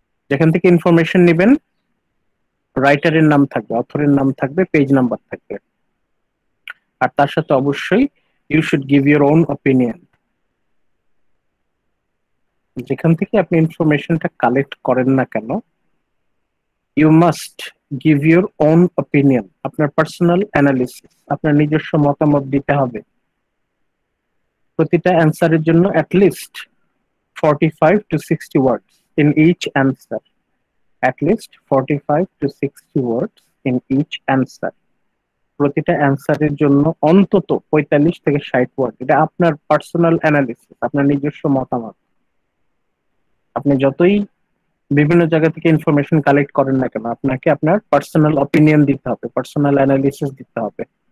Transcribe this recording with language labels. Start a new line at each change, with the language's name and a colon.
Bangla: যেখান থেকে ইনফরমেশন নেবেন রাইটারের নাম থাকবে, অথরের নাম থাকবে, পেজ নাম্বার থাকবে, আর তার সাথে অবশ্যই
English: You should give your own opinion.
Bangla: যেখান থেকে আপনি ইনফরমেশনটা কালেক্ট করেন না কেন,
English: you must give your own opinion,
Bangla: আপনার পার্সোনাল অ্যানালিসিস, আপনার নিজস্ব মতামত দিতে হবে। প্রতিটা অ্যান্সারের জন্য at least
English: 45 to 60 words in each answer. At least 45 to 60 words in each answer.
Bangla: প্রতিটা অ্যান্সারের জন্য অন্তত 45 থেকে 60 ওয়ার্ড। এটা আপনার পার্সোনাল অ্যানালিসিস, আপনার নিজস্ব মতামত। আপনি যতই বিভিন্ন জায়গা থেকে ইনফরমেশন কালেক্ট করেন না কেন, আপনাকে আপনার পার্সোনাল অপিনিয়ন দিতে হবে, পার্সোনাল অ্যানালিসিস দিতে হবে।